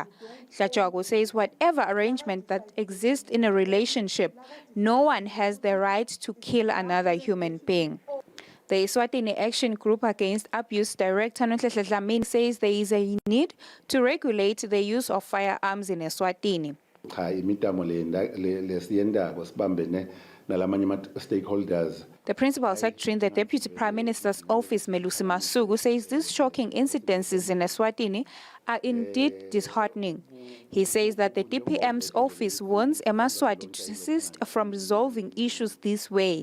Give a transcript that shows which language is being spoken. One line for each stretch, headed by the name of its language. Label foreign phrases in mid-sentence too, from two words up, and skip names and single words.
English: Hlachwago says whatever arrangement that exists in a relationship, no one has the right to kill another human being. The Eswatini Action Group Against Abuse Director Nonhle Dlamini says there is a need to regulate the use of firearms in Eswatini.
Swati: Cha imitamo lesiyendako sibambene nalamanye stakeholders.
English: The Principal Secretary in the Deputy Prime Minister's office, Melusi Masuku, says these shocking incidences in Eswatini are indeed disheartening. He says that the DPM's office warns Emaswati to desist from resolving issues this way.